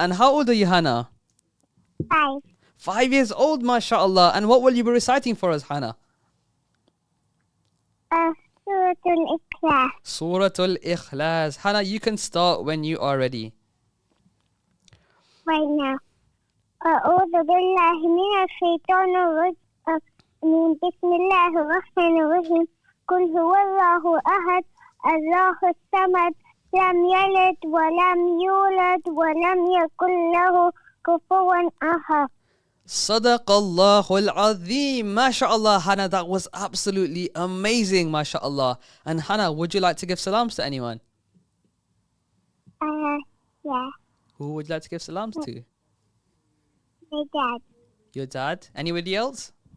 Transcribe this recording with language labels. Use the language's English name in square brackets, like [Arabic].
[English] And how old are you, Hannah? 5. 5 years old, mashallah. And what will you be reciting for us, Hannah? Suratul Ikhlas. Suratul Ikhlas. Hannah, you can start when you are ready. Right now. [Arabic] أعوذ بالله من الشيطان الرجيم. بسم الله الرحمن الرحيم. قل هو الله أحد الله الصمد لم يلد ولم يولد ولم يكن له كفوا أحد. Sadaqallahul Azim. [English] MashaAllah, Hannah, that was absolutely amazing, MashaAllah. And Hannah, would you like to give salams to anyone? Yeah. Who would you like to give salams to? My dad. Your dad? Anybody else?